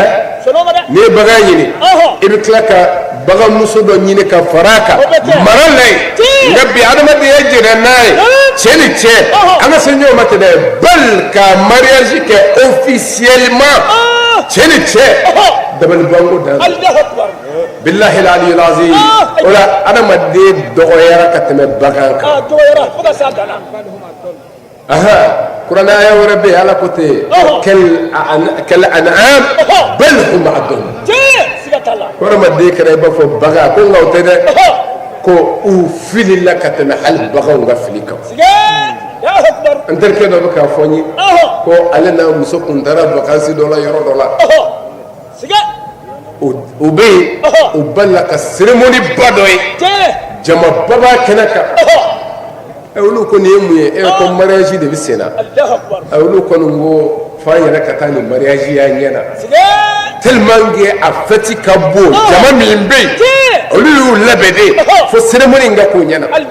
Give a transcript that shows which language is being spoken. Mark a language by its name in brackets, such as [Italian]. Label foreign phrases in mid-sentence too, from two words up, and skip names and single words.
[Bambara] ye bagan ɲini i bɛ tila ka bagan muso dɔ ɲini ka fara a kan mara la yen nka bi adamadenya jɛnna n'a ye cɛ ni cɛ an ka se ɲɔgɔn ma ten dɛ bal ka mariage kɛ officiellement cɛ ni cɛ dabalibanko dan [Arabic] بالله العلي العظيم [Bambara] o la adamaden dɔgɔyara ka tɛmɛ bagan kan kuranɛ aya wɛrɛ bɛ yen ala ko ten [Arabic] كالأنعام بل هم أضل [Bambara] adamaden kɛra i b'a fɔ bagan ko nka o tɛ dɛ ko u filila ka tɛmɛ hali baganw ka fili kan n terikɛ dɔ bɛ k'a fɔ n ye ko ale n'a muso kun taara vacances dɔ la yɔrɔ dɔ la o bɛ yen o balila ka cérémonie ba dɔ ye jama ba b'a kɛnɛ kan olu ko nin ye mun ye ko mariage de bɛ sen na olu kɔni ko f'an yɛrɛ ka taa nin mariage y'an ɲɛ na [French] tellement que [Bambara] a fête ka bon jama min bɛ yen olu y'u labɛn de fo cérémonie in ka k'o ɲɛ na